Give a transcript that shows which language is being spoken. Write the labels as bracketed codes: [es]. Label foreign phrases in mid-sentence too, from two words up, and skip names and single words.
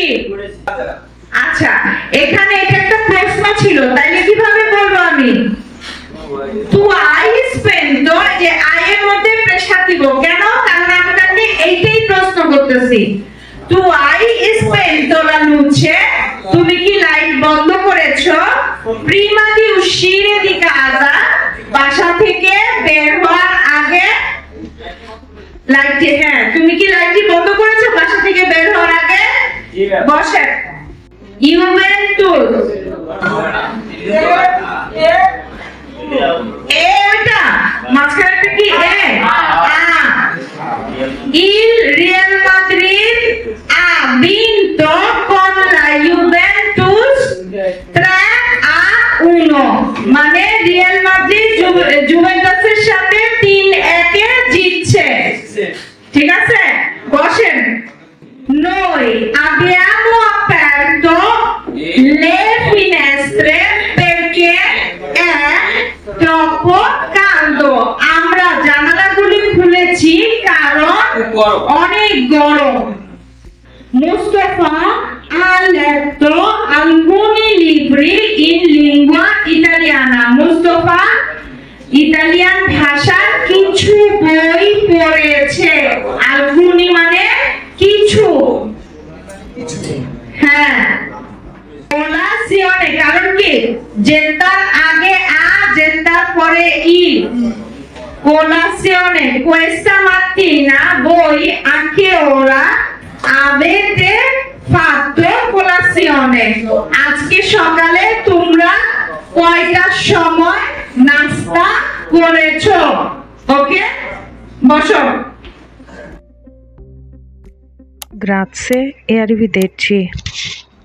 [bn] আচ্ছা, এখানে এটা একটা প্রশ্ন ছিল, তাইলে কিভাবে বলবো আমি? [it] Tu hai spento, [bn] যে আয়ের মধ্যে প্রেসার দিব কেন? কারণ আমি তাকে এইটাই প্রশ্ন করতেছি। [it] Tu hai spento la luce, [bn] তুমি কি লাইট বন্ধ করেছো? [it] Prima di uscire di casa, [bn] বাসা থেকে বের হওয়ার আগে লাইটটি, হ্যাঁ, তুমি কি লাইটটি বন্ধ করেছো বাসা থেকে বের হওয়ার আগে? বসে। Juventus, এটা মাঝখানে কি এ? [it] Il Real Madrid ha vinto con la Juventus 3-1, [bn] মানে রিয়াল মাদ্রিদ জুভেন্টাসের সাথে 3-1 জিতছে। ঠিক আছে, বসেন। [it] Noi abbiamo aperto le finestre perché è troppo caldo. [bn] আমরা জানালাগুলি খুলেছি কারণ অনেক গরম। [it] Mustafa ha letto alcuni libri in lingua italiana. [bn] মুস্তাফা ইতালিয়ান ভাষার কিছু বই পড়েছে। alcuni মানে কিছু, হ্যাঁ। colazione, কারণ কি? জেতার আগে আ, জেতার পরে ই। [it] colazione, questa mattina voi a che ora avete fatto colazione? [bn] আজকে সকালে তোমরা কয়টার সময় নাস্তা করেছো? ওকে, বসো। [it] Grazie e arrivederci.